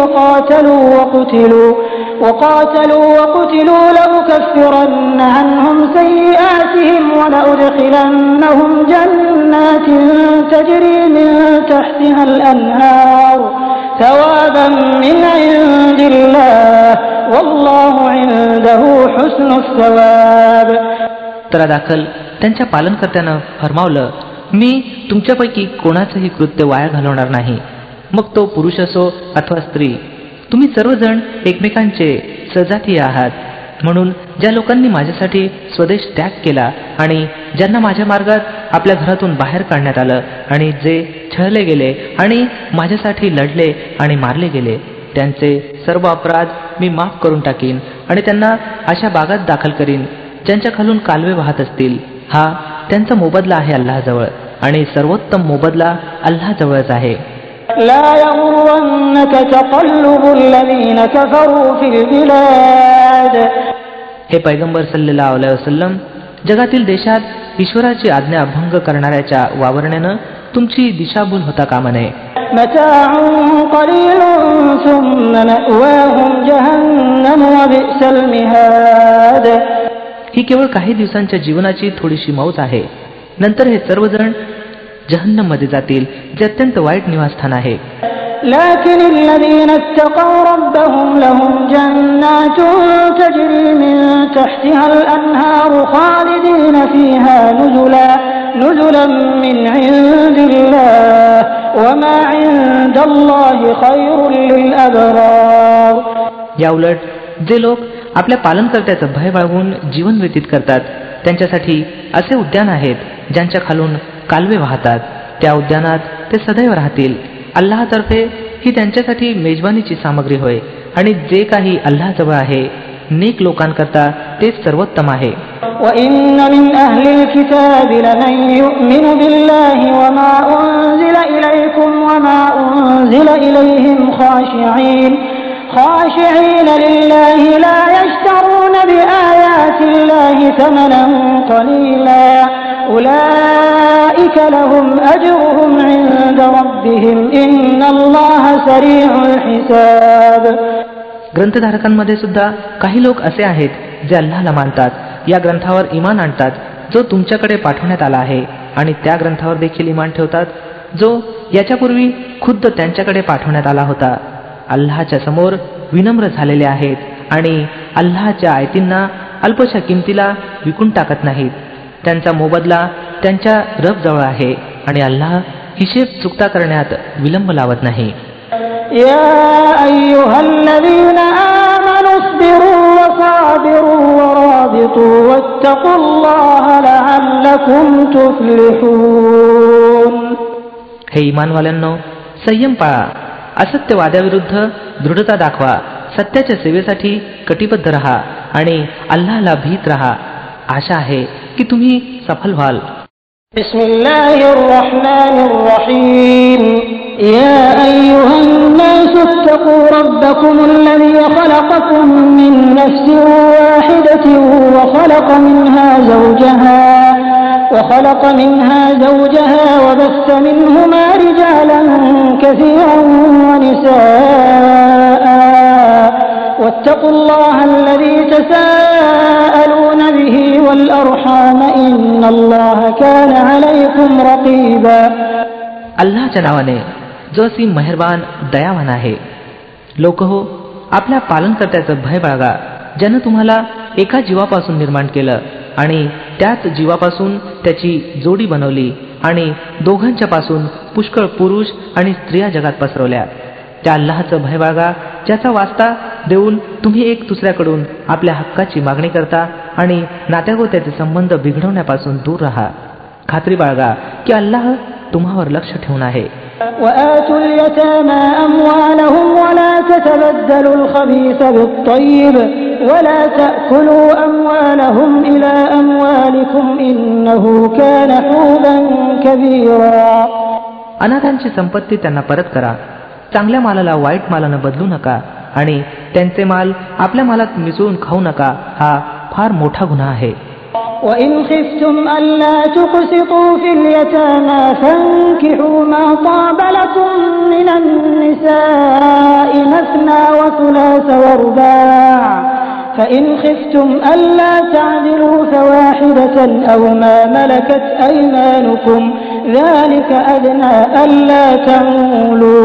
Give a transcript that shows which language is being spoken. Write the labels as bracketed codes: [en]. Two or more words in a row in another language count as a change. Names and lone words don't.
[ar] وقاتلوا وقتلوا لأكفرن عنهم سيئاتهم ولأدخلنهم جنات تجري من تحتها الأنهار ثوابا من عند الله والله عنده حسن الثواب. [mr] दाखल त्यांच्या पालनकर्त्यानं फरमावलं, मी तुमच्यापैकी कोणाचंही कृत्य वाया घालवणार नाही, मग तो पुरुष असो अथवा स्त्री. तुम्ही सर्वजण एकमेकांचे सजातीय आहात. म्हणून ज्या लोकांनी माझ्यासाठी स्वदेश त्याग केला आणि ज्यांना माझ्या मार्गात आपल्या घरातून बाहेर काढण्यात आलं आणि जे छळले गेले आणि माझ्यासाठी लढले आणि मारले गेले त्यांचे सर्व अपराध मी माफ करून टाकीन आणि त्यांना अशा बागात दाखल करीन ज्यांच्या खालून कालवे वाहत असतील. हा त्यांचा मोबदला आहे अल्लाहजवळ आणि सर्वोत्तम मोबदला अल्लाहजवळच आहे. [ar] لا يغرنك تقلب الذين كفروا في البلاد. [mr] हे पैगंबर [ar] صلى الله عليه وسلم, [mr] जगातील देशात ईश्वराची आज्ञा भंग करणाऱ्याच्या वावरण्यानं तुमची दिशाभूल होता कामा नये. [ar] متاع قليل ثم مأواهم جهنم وبئس المهاد. [mr] ही केवळ काही दिवसांच्या जीवनाची थोडीशी मौज आहे. नंतर हे सर्वजण जहन्नम मध्ये जातील, जे अत्यंत वाईट निवासस्थान आहे. [ar] لكن الذين اتقوا ربهم لهم جنات تجري من تحتها الأنهار خالدين فيها نزلا من عند الله وما عند الله خير للأبرار. [mr] या उलट जे लोक आपल्या पालनकर्त्याचं भय बाळगून जीवन व्यतीत करतात त्यांच्यासाठी असे उद्यान आहेत ज्यांच्या खालून कालवे वाहतात. त्या उद्यानात ते सदैव राहतील. अल्लाहतर्फे ही त्यांच्यासाठी मेजबानीची सामग्री होय आणि जे काही अल्लाहजवळ आहे नेक लोकांकरता तेच सर्वोत्तम आहे. [ar] وَإِنَّ مِنْ أَهْلِ الْكِتَابِ لَمَنْ يُؤْمِنُ بِاللَّهِ وَمَا أُنْزِلَ إِلَيْكُمْ وَمَا أُنْزِلَ إِلَيْهِمْ خاشعين لله لا يشترون بآيات الله ثمنا قليلا أولئك لهم أجرهم عند ربهم إن الله سريع الحساب. [mr] ग्रंथधारकांमध्ये सुद्धा काही लोक असे आहेत जे अल्लाहला मानतात, या ग्रंथावर इमान आणतात जो तुमच्याकडे पाठवण्यात आला आहे आणि त्या ग्रंथावर देखील इमान ठेवतात जो याच्यापूर्वी खुद्द त्यांच्याकडे पाठवण्यात आला होता. अल्लाहच्या समोर विनम्र झालेले आहेत आणि अल्लाहच्या आयतींना अल्पशा किमतीला विकून टाकत नाहीत. त्यांचा मोबदला त्यांच्या रबजवळ आहे आणि अल्लाह हिशेब चुकता करण्यात विलंब लावत नाही. [ar] يا أيها الذين آمنوا اصبروا وصابروا ورابطوا واتقوا الله لعلكم تفلحون. [mr] हे ईमानवाल्यांनो, संयम पाळा, असत्यवाद्याविरुद्ध दृढता दाखवा, सत्याच्या सेवेसाठी कटिबद्ध रहा आणि अल्लाहला भीत रहा. आशा आहे की तुम्ही सफल व्हाल. [ar] بسم الله الرحمن الرحيم. يا أيها الناس اتقوا ربكم الذي خلقكم من نفس واحدة وخلق منها زوجها وبث منهما رجالا كثيرا ونساء واتقوا الله الذي تساءلون به والأرحام إن الله كان عليكم رقيبا. [mr] अल्लाहच्या नावाने जो असीम मेहरबान दयावान आहे. लोक हो, आपल्या पालनकर्त्याचं भय बाळगा, ज्यानं तुम्हाला एका जीवापासून निर्माण केलं आणि त्याच जीवापासून त्याची जोडी बनवली आणि दोघांच्या पासून पुष्कळ पुरुष आणि स्त्रिया जगात पसरवल्या. त्या अल्लाहचं भय बाळगा, ज्याचा वास्ता देऊन तुम्ही एक दुसऱ्याकडून आपल्या हक्काची मागणी करता आणि नात्यागोत्याचे संबंध बिघडवण्यापासून दूर राहा. खात्री बाळगा की अल्लाह तुम्हावर लक्ष ठेवून आहे. [ar] وآتوا اليتامى أموالهم ولا تتبدلوا الخبيث بالطيب ولا تأكلوا أموالهم إلى أموالكم إنه كان حوبا كبيرا. [mr] अनाथांची संपत्ती त्यांना परत करा. चांगल्या मालाला वाईट मालानं बदलू नका आणि त्यांचे माल आपल्या मालात मिसळून खाऊ नका. हा फार मोठा गुन्हा आहे. [ar] وإن خفتم ألا تقسطوا في اليتامى فانكحوا ما طاب لكم من النساء مثنى وثلاث ورباع فإن خفتم ألا تعدلوا فواحدة أو ما ملكت أيمانكم ذلك أدنى ألا تعولوا.